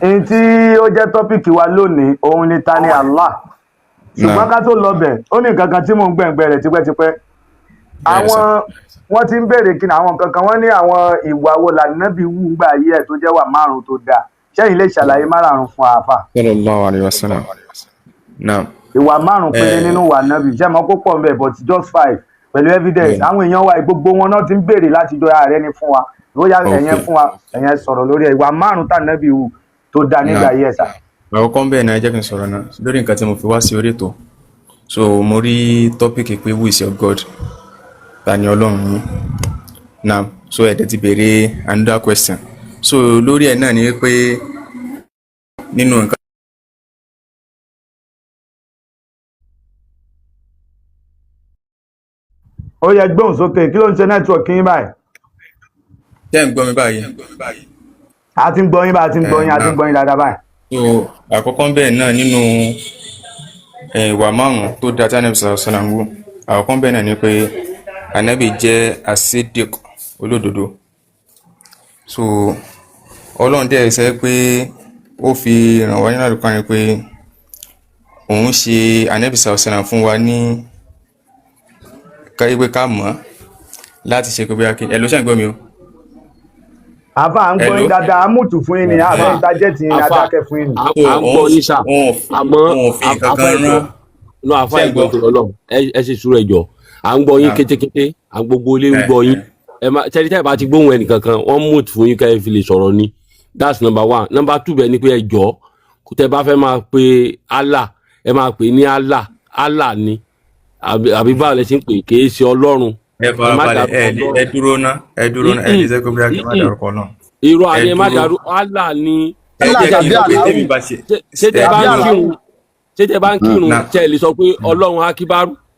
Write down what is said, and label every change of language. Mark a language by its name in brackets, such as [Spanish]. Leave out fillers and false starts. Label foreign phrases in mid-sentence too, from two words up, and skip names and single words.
[Yoruba] Èyí tí ó jẹ́ tọ́pìkì wa lónìí òun ni ta ni Allah. Ṣùgbọ́n ká tó lọ bẹ̀ ó ní nǹkan kan tí mò ń gbẹ̀ngbẹ̀ rẹ̀ tipẹ́tipẹ́. Àwọn wọ́n ti ń béèrè kí ni àwọn kankan wọ́n ní àwọn ìwà wo lànàbí wù gbà yí ẹ̀ tó jẹ́ wà márùn-ún tó dáa. Ṣẹ́yìn lè ṣàlàyé márùn-ún fún àáfà. [Arabic] Sallallahu alaihi wasallam. [Yoruba] Naam. Ìwà márùn-ún péré nínú wà nàbí ṣé mo kó pọ̀ ń bẹ̀ [English] but just 5 [Yoruba] pẹ̀lú evidence àwọn èèyàn wa gbogbo wọn náà ti ń béèrè láti jọ ààrẹ ni fún wa bóyá ẹ̀yẹn fún wa ẹ̀yẹn sọ̀rọ̀ lórí ẹ̀ ìwà márùn-ún tà nàbí wù tó dáa nígbà yí ẹ̀ sà. Àkọ́kọ́ bẹ́ẹ̀ náà jẹ́ kí n sọ̀rọ̀ náà lórí nǹkan tí mo fi wá sí orí ètò. So mo rí tọ́pìkì pé [English] who is your God? [Yoruba] Ta ni Ọlọ́run yín? Naam, so ẹ̀dẹ̀ ti béèrè [English] another question. [Yoruba] So lórí ẹ̀ náà ni pé nínú nǹkan ó yẹ gbóhùn sókè kí ló ń ṣe nẹ́tíwọ̀kì yín báyìí. tẹ́ ń gbọ́ mi báyìí. a ti ń gbọ́ yín bá a ti ń gbọ́ yín a ti ń gbọ́ yín dáadáa báyìí. So àkọ́kọ́ bẹ́ẹ̀ náà nínú ìwà márùn-ún tó dáa tí Ànábì [Arabic] sallallahu alaihi wasallam [Yoruba] wù àkọ́kọ́ bẹ́ẹ̀ náà ni pé Ànábì jẹ́ asidik olódodo. So Ọlọ́run dẹ̀ sẹ́ pé ó fi ràn wá nínú àdúgbò ni pé òun ṣe Ànábì [Arabic] sallallahu alaihi wasallam [Yoruba] fún wa ní káyé ká mọ̀ láti ṣe pé bóyá kí ẹ ló ṣe ń gbọ́ mi o. àfà ń gbọ́ yín dáadáa amútù fún yín ni àfà ń tajẹ́ tí yín adákẹ́ fún yín ni. à ń gbọ́ yín sà àmọ́ àfà ìgbọ́ tó lọ́lọ́ ẹ ṣe sùúrù ẹjọ́ à ń gbọ́ yín kétékété à ń gbogbo ilé ń gbọ́ yín tẹ́lẹ̀ bá ti gbóhùn ẹnìkankan wọ́n mú fún yín káyé fi lè sọ̀rọ̀ ni [English] that's number 1. number 2 [Yoruba] bẹ́ẹ̀ ni pé ẹjọ́ tẹ́ bá fẹ́ máa pe Allah ẹ máa pè ní Allah ni àbí báwo lẹ ṣe ń pè kì í ṣe Ọlọ́run. ẹ farabalẹ̀ ẹ dúró ná ẹ lè ṣe kó bí a kì í má dárúkọ náà. irú ayé má dárú Allah ni. ṣé tẹ bá ń kírun tẹ lè sọ pé Ọlọ́run akíbárù.